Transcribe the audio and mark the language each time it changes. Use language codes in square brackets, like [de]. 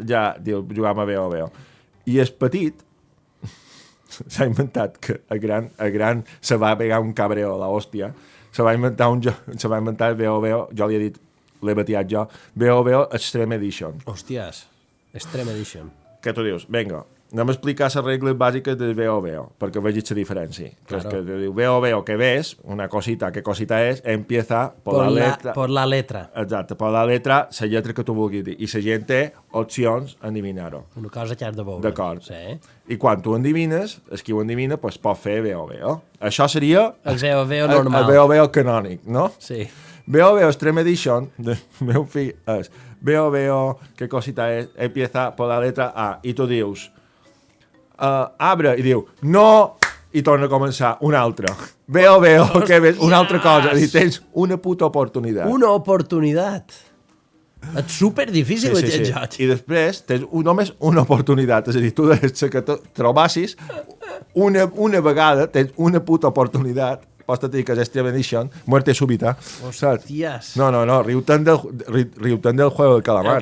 [ca] Ja, jugàvem a Veo. I el petit s'ha inventat que el gran se va pegar un cabreo a l'hòstia, se va inventar Veo, jo li he dit, l'he batiat jo, Veo Extreme Edition. Hòsties, Extreme Edition. Què tu dius? Vinga, anem a explicar les regles bàsiques de Veo, perquè vegis la diferència. [es] Claro. Que te diu Veo, que ves, una cosita, ¿qué cosita es? Empieza por la letra. Por la letra. [ca] Exacte, [es] por la letra [ca] que tu vulguis dir. I la gent té opcions a endivinar-ho. Una cosa que has de veure. D'acord. Sí. I quan tu endivines, qui ho endivina, pues, pot fer Veo. Això seria... El Veo normal. El Veo canònic, no? Sí. Veo Extreme Edition, del meu fill, és Veo, [es] ¿qué cosita es? Empieza por la letra A. [ca] I tu dius... Abre, i diu, no, i torna a començar, una altra. Veo, [es] que ves, [ca] una altra cosa. I tens una puta oportunitat. Una oportunitat. És superdifícil aquest joc. I després tens només una oportunitat. És a dir, tu des que trobassis una vegada, tens una puta oportunitat resposta-te que és Extreme Edition, [es] muerte súbita. [ca] Saps? Hòsties. No, riu-te'n del [es] juego del calamar.